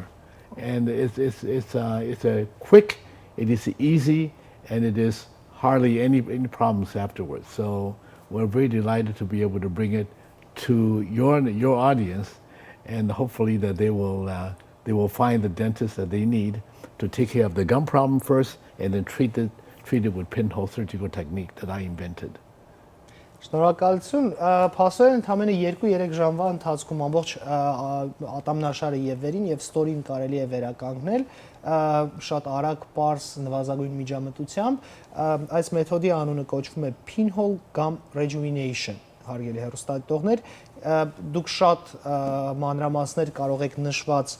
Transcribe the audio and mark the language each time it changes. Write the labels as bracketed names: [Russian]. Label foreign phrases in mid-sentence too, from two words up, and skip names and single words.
[English] And it's a quick, it is easy, and it is hardly any problems afterwards. So we're very delighted to be able to bring it to your audience, and hopefully that they will find the dentist that they need to take care of the gum problem first, and then treat it with Pinhole surgical technique that I invented. [Armenian] Շնորհակալություն, փաստորեն ընդամենը 2-3 ժամվա ընթացքում ամբողջ ատամնաշարը եւ վերին եւ ստորին կարելի է վերականգնել շատ արագ, պարզ, նվազագույն միջամտությամբ։ Այս մեթոդի անունը կոչվում է Pinhole Gum Rejuvenation, հարգելի հեռուստադիտողներ, դուք շատ մանրամասներ կարող եք նշված